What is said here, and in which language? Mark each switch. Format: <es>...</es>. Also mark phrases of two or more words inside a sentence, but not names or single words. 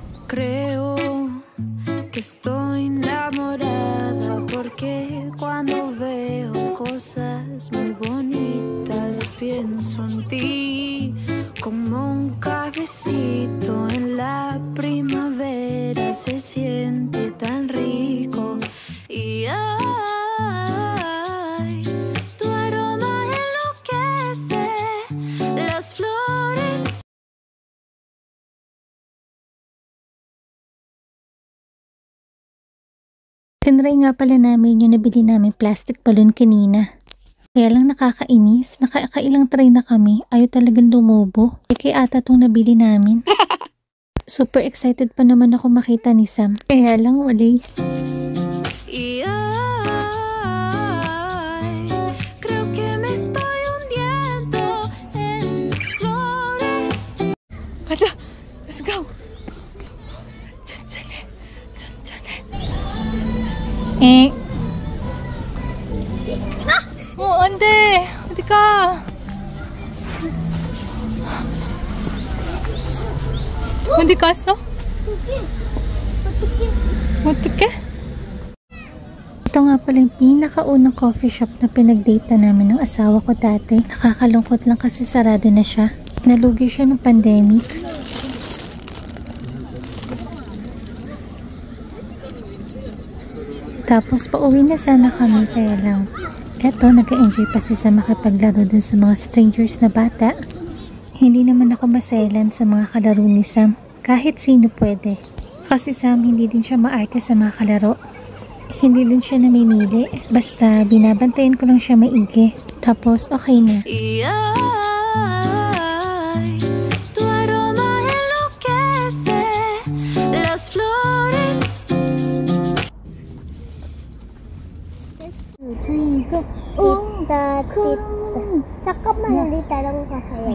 <es>Creo que estoy enamorada porque cuando veo cosas muy bonitas pienso en ti como un cafecito en la primavera se siente tan rico y ay, tu aroma enloquece las flores.</es> <tl>Tinry nga pala namin yung nabili namin plastic balloon kanina. Kaya lang nakakainis, nakakailang try na kami, ayaw talagang lumobo. Kaya ata itong nabili namin.</tl> <en>Super excited</en> <tl>pa naman ako makita ni Sam. Kaya lang wali.</tl> <es>Y ay, creo que me estoy hundiendo en tus flores.</es> <en>Kaja! Let's go!</en> <ko>천천히, 천천히. 안 돼! 어디 가? 어디 갔어? 어떡해?</ko> <tl>Ito nga pala yung pinakaunang coffee shop na pinag-date na namin ng asawa ko dati. Nakakalungkot lang kasi sarado na siya. Nalugi siya ng pandemic. Tapos pauwi na sana kami, kaya lang eto, nag-enjoy pa siya sa makipaglaro dun sa mga strangers na bata. Hindi naman ako maselan sa mga kalaro ni Sam. Kahit sino pwede. Kasi Sam, hindi din siya maarte sa mga kalaro. Hindi din siya namimili. Basta binabantayan ko lang siya maigi. Tapos okay na.</tl> <es>Y ay, tu aroma enloquece las flores.</es> <en>2, 3, go! tit.</en> <ko>잠깐만 우리 다른 거 해야지.</ko>